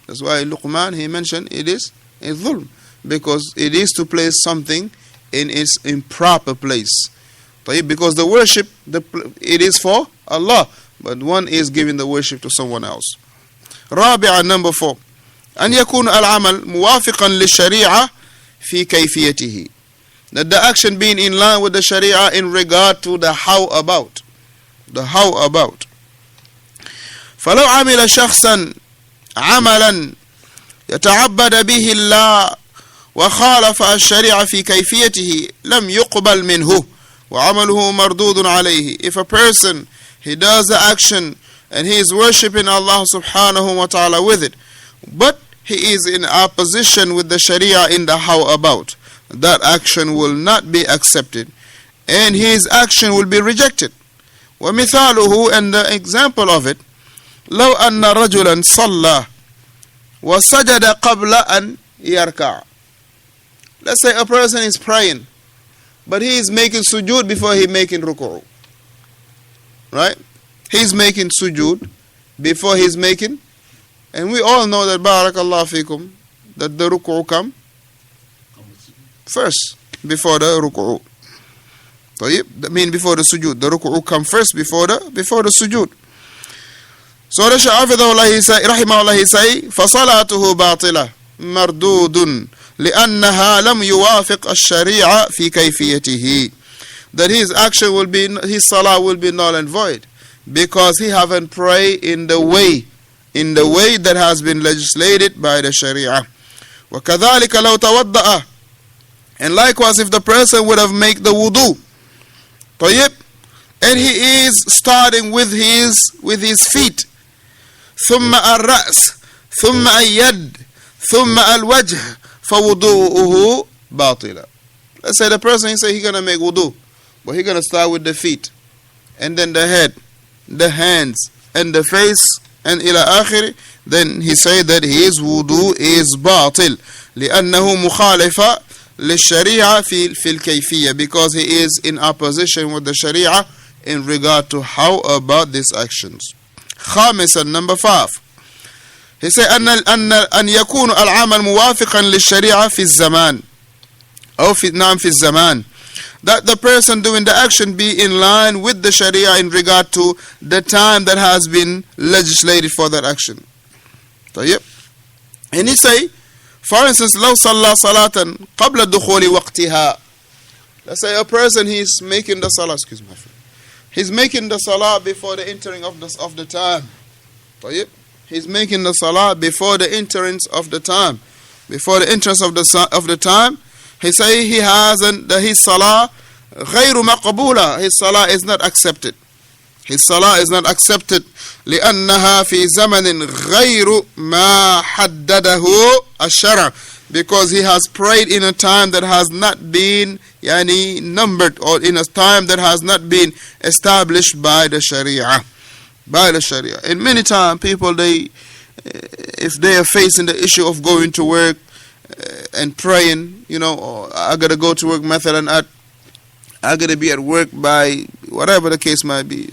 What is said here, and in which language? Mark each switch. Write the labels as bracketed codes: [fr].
[en] That's why Luqman, he mentioned it is a dhulm. Because it is to place something in its improper place. Because the worship, it is for Allah. But one is giving the worship to someone else. رابعا, number 4. [ar] أن يكون العمل موافقا للشريعة في كيفيته. [en] That the action being in line with the Sharia in regard to the how about. The how about. [ar] فلو عمل شخصا عملا يتعبد به الله وخالف الشريعة في كيفيته لم يقبل منه وعمله مردود عليه. [en] If a person, he does the action and he is worshipping Allah subhanahu wa ta'ala with it, but he is in opposition with the Sharia in the how about, that action will not be accepted and his action will be rejected. [ar] ومثاله, [en] and the example of it, [ar] لو أن رجلا صلى وسجد قبل أن يركع. [en] Let's say a person is praying, but he is making sujood before he making ruku'u. Right? He's making sujood before he's making, and we all know that barakallahu fikum, that the ruku'u come first before the ruku'u. That means before the sujood. The ruku'u come first before the sujood. So the Shaykh rahimahullah say, [ar] فَصَلَاتُهُ بَاطِلَةٌ مَرْدُودٌ لأنها لم يوافق الشريعة في كيفيته. [en] That his action will be, his salah will be null and void, because he haven't prayed in the way that has been legislated by the Sharia. [ar] وكذلك لو توضأ, [en] and likewise if the person would have made the wudu, and he is starting with his feet, [ar] ثم الرأس ثم اليد ثم الوجه فوضوءه باطلا. [en] Let's say the person, he say he's gonna make wudu, but he's gonna start with the feet, and then the head, the hands, and the face, and ila akhir. Then he say that his wudu is batil, [ar] لأنه مخالفة للشريعة في الكيفية, [en] because he is in opposition with the Sharia in regard to how about these actions. خامسا, number 5. He said [ar] أن يكون العمل موافقا للشريعة في الزمان أو في الزمان. [en] that the person doing the action be in line with the Sharia in regard to the time that has been legislated for that action. طيب. And he say, for instance, [ar] لو صلى صلاة قبل دخول وقتها. [en] Let's say a person, he's making the salah, excuse me, he's making the salah before the entering of the time. طيب. He's making the salah before the entrance of the time. Before the entrance of the time, he say he hasn't, his salah [ar] غير مقبولة. [en] His salah is not accepted. His salah is not accepted. [ar] لأنها في زمن غير ما حدده الشرع. [en] Because he has prayed in a time that has not been numbered, or in a time that has not been established by the Sharia. By the Sharia. And many times people, if they are facing the issue of going to work and praying, or I gotta go to work, I gotta be at work by whatever the case might be.